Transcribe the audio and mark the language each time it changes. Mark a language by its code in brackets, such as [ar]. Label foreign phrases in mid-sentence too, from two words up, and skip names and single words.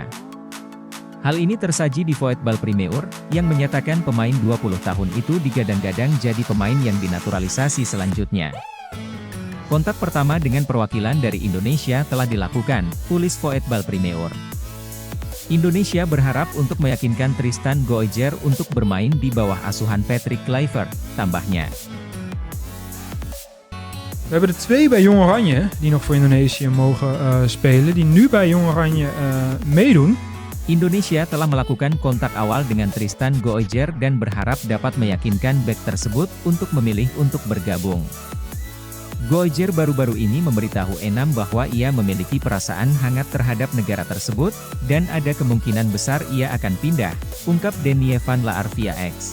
[id] Hal ini tersaji di Voetbal Primeur, yang menyatakan pemain 20 tahun itu digadang-gadang jadi pemain yang dinaturalisasi selanjutnya. Kontak pertama dengan perwakilan dari Indonesia telah dilakukan, tulis Voetbal Primeur. Indonesia berharap untuk meyakinkan Tristan Goijger untuk bermain di bawah asuhan Patrick Kluivert, tambahnya. [nl] We hebben er 2 bij Jong Oranje, die nog voor Indonesië mogen spelen, die nu bij Jong Oranje meedoen. [id] Indonesia telah melakukan kontak awal dengan Tristan Goijger dan berharap dapat meyakinkan bek tersebut untuk memilih untuk bergabung. Goijger baru-baru ini memberitahu Enam bahwa ia memiliki perasaan hangat terhadap negara tersebut, dan ada kemungkinan besar ia akan pindah, ungkap Denie van la Arvia X.